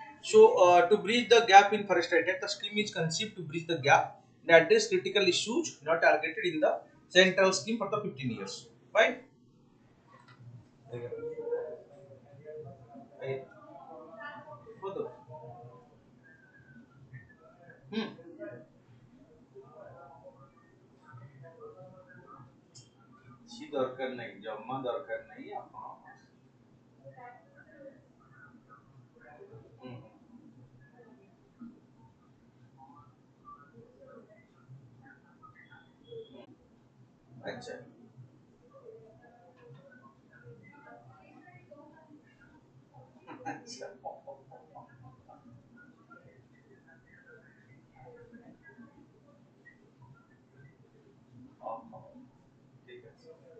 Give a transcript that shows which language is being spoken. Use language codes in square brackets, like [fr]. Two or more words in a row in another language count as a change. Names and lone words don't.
[en] To bridge the gap in forest right act, the scheme is conceived to bridge the gap and address critical issues not targeted in the central scheme for the 15 years. Fine. [hi] बोलो। [or] हम्म କିଛି ଦରକାର ନାହିଁ ଜମା ଦରକାର ନାହିଁ ଆପଣ ହୁଁ ଆଚ୍ଛା ଆଚ୍ଛା ଓହୋ ଠିକ ଅଛି